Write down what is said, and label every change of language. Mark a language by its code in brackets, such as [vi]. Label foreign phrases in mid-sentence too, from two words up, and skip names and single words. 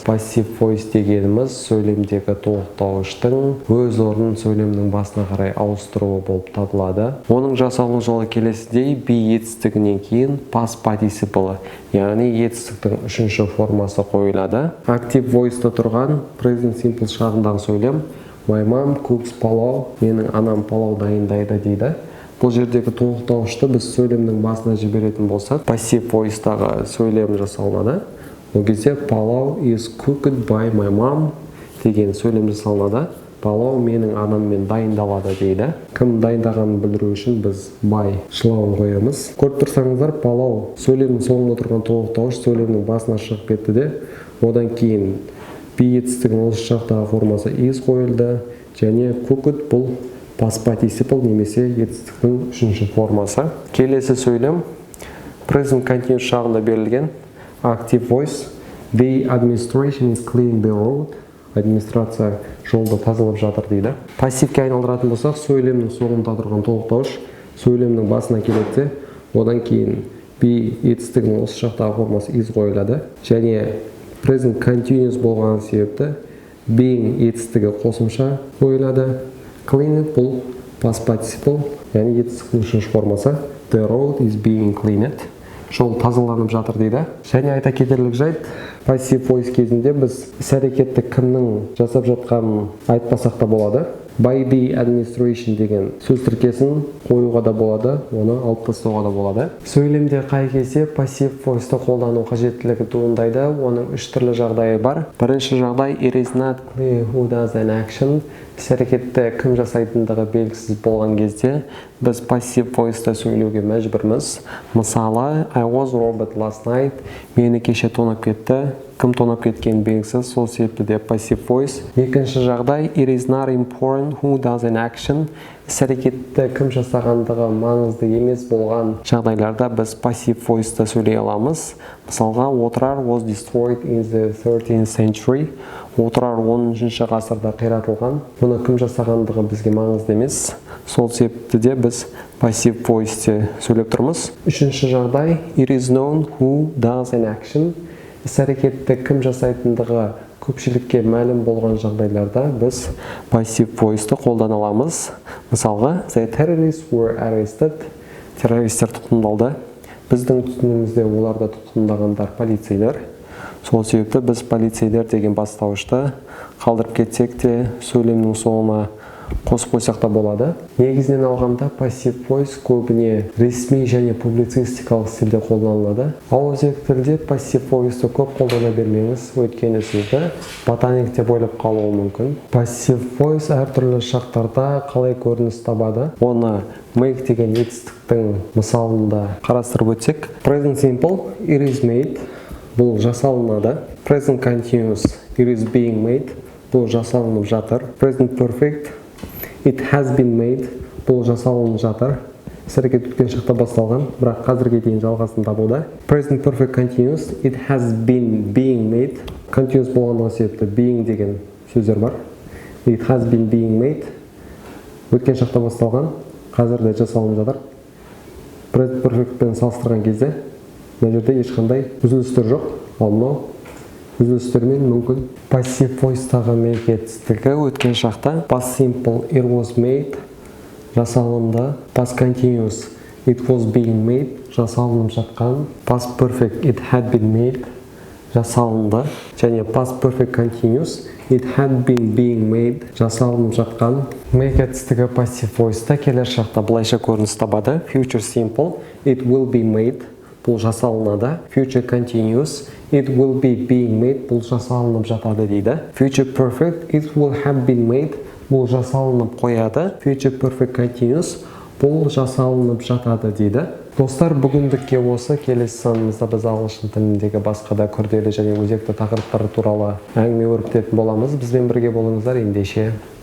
[en] Passive voice [kk] дегеніміз сөйлемдегі толықтауыштың өз орнын сөйлемнің басына қарай ауыстыруы болып табылады. Оның жасалу жолы келесідей, be етістігінен кейін [en] past participle, [kk] яғни етістіктің үшінші формасы қойылады. [en] Active voice- [kk] та тұрған [en] present simple [kk] шағындағы сөйлем [en] my mom cooks [kk] палау, менің анам палау дайындайды дейді. Бұл жердегі толықтауышты біз сөйлемнің басына жіберетін болсақ, [en] passive voice- [kk] тағы сөйлем жасалынады. Ол кезде палау [en] is cooked by my mom [kk] деген сөйлем жасалынады. Палау менің анаммен дайындалады дейді. Кім дайындағанын білдіру үшін біз by шылауын қоямыз. Көріп тұрсаңыздар, палау сөйлемнің соңында тұрған толықтауыш сөйлемнің басына шығып кетті де, одан кейін be етістігінің осы жақтағы формасы is қойылды, және cooked бұл [en] past participle [kk] немесе етістіктің үшінші формасы. Келесі сөйлем [en] present continuous [kk] шағында берілген [en] active voice. The administration is cleaning the road. [kk] Администрация жолды тазалап жатыр дейді. Пассивке айналдыратын болсақ, сөйлемнің соңында тұрған толықтауыш сөйлемнің басына келеді, одан кейін be етістігінің осы жақтағы формасы is қойылады, және [en] present continuous [kk] болған себепті being етістігі қосымша қойылады. Cleaned бұл [en] past participle, [kk] яғни етістіктің үшінші формасы. [en] The road is being cleaned. [kk] Жол тазаланып жатыр дейді. Және айта кетерлік жайт, [en] passive voice [kk] кезінде біз іс-әрекетті кімнің жасап жатқанын айтпасақ та болады. [en] By the administration [kk] деген сөз тіркесін қоюға да болады, оны алып тастауға да болады. Сөйлемде қай кезде [en] passive voice- [kk] ты қолдану қажеттілігі туындайды, оның үш түрлі жағдайы бар. Бірінші жағдай [en] it is not clear who does an action. [kk] Іс-әрекетті кім жасайтындығы белгісіз болған кезде біз [en] passive voice- [kk] та сөйлеуге мәжбүрміз. Мысалы, [en] I was robbed last night. [kk] Мені кеше тонап кетті. Кім тонап кеткен белгісіз, сол себепті де [en] passive voice. [kk] Екінші жағдай [en] it is not important who does an action. [kk] Іс-әрекетті кім жасағандығы маңызды емес болған жағдайларда біз [en] passive voice- [kk] та сөйлей аламыз. [en] Мысалға, отырар was destroyed in the 13th century. [kk] Отырар 10-ші ғасырда қиратылған. Бұны кім жасағандығы бізге маңызды емес. Сол себепті де біз [en] passive voice- [kk] те сөйлеп тұрмыз. Үшінші жағдай [en] it is known who does an action. [kk] Іс-әрекетті кім жасайтындығы көпшілікке мәлім болған жағдайларда біз [en] passive voice- [kk] ты қолдана аламыз. Мысалға, [en] the terrorists were arrested. [kk] Террористер тұтқындалды. Біздің түсінігімізде оларды тұтқындағандар полицейлер. Сол себепті біз полицейлер деген бастауышты қалдырып кетсек те сөйлемнің соңына қосып қойсақ та болады. Негізінен алғанда [en] passive voice [kk] көбіне ресми және публицистикалық стилде қолданылады. Ауызекі тілде [en] passive voice- [kk] ты көп қолдана бермеңіз, өйткені сізді ботаник деп ойлап қалуы мүмкін. [en] Passive voice [kk] әртүрлі шақтарда қалай көрініс табады, оны make деген етістіктің мысалында қарастырып өтсек. [en] Present simple it is made, [kk] бұл жасалынады. [en] Present continuous it is being made, [kk] бұл жасалынып жатыр. [en] Present perfect it has been made, [kk] бұл жасалынып жатыр. Іс-әрекет өткен шақта басталған, бірақ қазірге дейін жалғасын табуда. [en] Present perfect continuous it has been being made. [kk] Continuous болғандығы себепті being деген сөздер бар. [en] It has been being made [kk] өткен шақта басталған, қазірде жасалынып жатыр. [en] Present perfect- [kk] пен салыстырған кезде мына жерде ешқандай үзілістер жоқ, ал мынау үзілістермен мүмкін. [en] Passive voice- [kk] тағы make етістігі өткен шақта. [en] Past simple it was made, жасалынды. Past continuous it was being made, [kk] жасалынып жатқан. [en] Past perfect it had been made, [kk] жасалынды. [en] Және past perfect continuous it had been being made, [kk] жасалынып жатқан. Make етістігі [en] passive voice- [kk] та келер шақта былайша көрініс табады. [en] Future simple it will be made, [kk] бұл жасалынады. [en] Future continuous it will be being made, [kk] бұл жасалынып жатады дейді. [en] Future perfect it will have been made, [kk] бұл жасалынып қояды. [en] Future perfect continuous [kk] бұл жасалынып жатады дейді. Достар, бүгіндікке осы. Келесі санымызда біз ағылшын тіліндегі басқа да күрделі және өзекті тақырыптар туралы әңгіме өрбітетін боламыз. Бізбен бірге болыңыздар. Ендеше